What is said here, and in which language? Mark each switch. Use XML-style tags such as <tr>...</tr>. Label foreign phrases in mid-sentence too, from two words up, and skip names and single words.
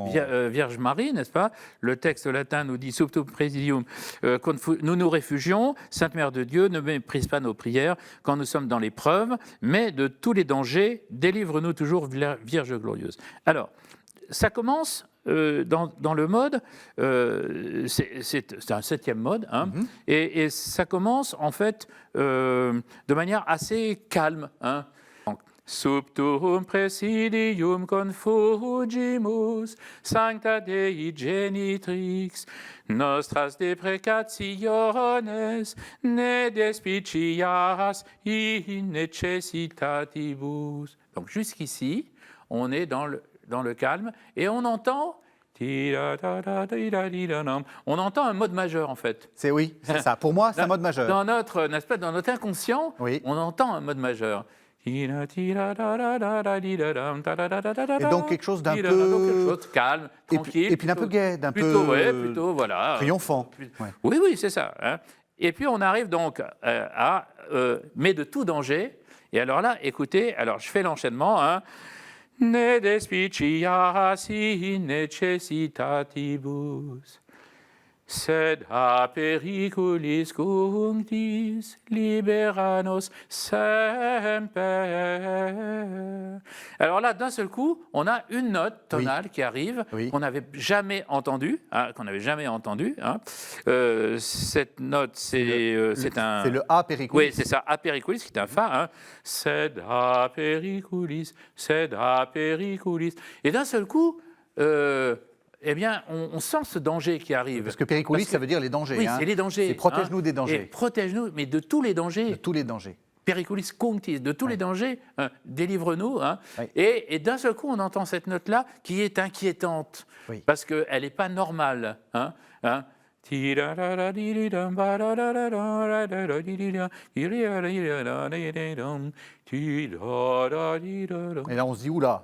<fr>Vierge Marie, n'est-ce pas? Le texte latin nous dit</fr> <la>Subtum Praesidium,</la> <fr>nous nous réfugions, Sainte Mère de Dieu, ne méprise pas nos prières quand nous sommes dans l'épreuve, mais de tous les dangers, délivre-nous toujours, Vierge glorieuse. Alors, ça commence dans le mode, c'est un 7e mode, hein, et ça commence en fait de manière assez calme. Hein. Donc,</fr> <la>Subtum Praesidium confugimus, Sancta Dei Genitrix, nostras deprecationes, ne despicias in necessitatibus.</la> <fr>Donc jusqu'ici, on est dans le calme, et on entend un mode majeur en fait. Oui, c'est ça. Pour moi, c'est un mode majeur. N'est-ce pas, dans notre inconscient, Oui. on entend un mode majeur. Et donc quelque chose d'un peu... quelque chose de calme, tranquille. Et puis d'un peu gai, d'un plutôt, peu ouais, plutôt, voilà. triomphant. Ouais. Oui, c'est ça. Hein. Et puis on arrive donc à mais de tout danger. Et alors là, écoutez, alors je fais l'enchaînement. Hein.</fr> <la>Ne despicias in necessitatibus, sed a periculis cunctis libera nos semper.</la> <fr>Alors là, d'un seul coup, on a une note tonale qui arrive, qu'on n'avait jamais entendue, hein, hein. Cette note, c'est</fr> <la>le A periculis.</la> <fr>Oui, c'est ça,</fr> <la>a periculis,</la> <fr>qui est un Fa. Hein.</fr> <la>Sed a periculis, sed a periculis.</la> <fr>Et d'un seul coup, eh bien, on sent ce danger qui arrive. Parce que periculis, ça veut dire les dangers. Oui, hein. c'est les dangers. C'est protège-nous des dangers. Et protège-nous, mais de tous les dangers. De tous les dangers.</fr> <la>Periculis cunctis,</la> <fr>de tous les dangers, hein, délivre-nous. Hein. Oui. Et d'un seul coup, on entend cette note-là qui est inquiétante, parce qu'elle n'est pas normale. Hein, hein. Et là, on se dit, oula.</fr>